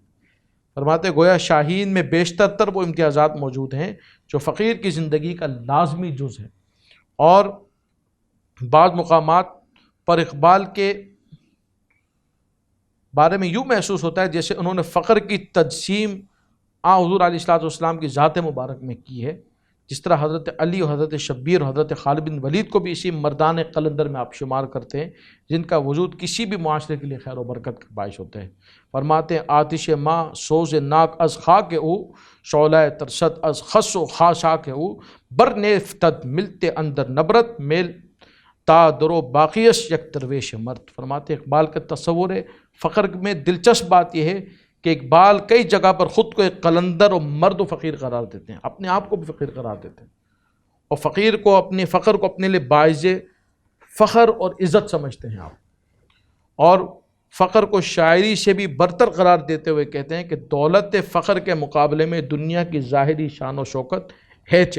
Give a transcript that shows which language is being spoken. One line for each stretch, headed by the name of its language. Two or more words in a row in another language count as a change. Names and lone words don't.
Urdu: فرماتے گویا شاہین میں بیشتر تر وہ امتیازات موجود ہیں جو فقیر کی زندگی کا لازمی جز ہے، اور بعض مقامات پر اقبال کے بارے میں یوں محسوس ہوتا ہے جیسے انہوں نے فقر کی تجسیم حضور
Arabic: علیہ الصلوۃ والسلام
Urdu: کی ذات مبارک میں کی ہے، جس طرح حضرت علی اور حضرت شبیر اور حضرت خالد بن ولید کو بھی اسی مردان قلندر میں آپ شمار کرتے ہیں جن کا وجود کسی بھی معاشرے کے لیے خیر و برکت کا باعث ہوتے ہیں۔ فرماتے ہیں
Persian: آتش ماں سوز ناک از خاک او، شعلہ ترست از خس و خاشاک او، بر نیفتد ملتے اندر نبرت میل تا درو باقیش یک درویش مرد۔
Urdu: فرماتے اقبال کا تصور ہے فقر میں دلچسپ بات یہ ہے کہ اقبال کئی جگہ پر خود کو ایک قلندر اور مرد و فقیر قرار دیتے ہیں، اپنے آپ کو بھی فقیر قرار دیتے ہیں، اور فقیر کو اپنے فقر کو اپنے لیے باعث فخر اور عزت سمجھتے ہیں آپ، اور فقر کو شاعری سے بھی برتر قرار دیتے ہوئے کہتے ہیں کہ دولت فقر کے مقابلے میں دنیا کی ظاہری شان و شوکت ہے چاہ۔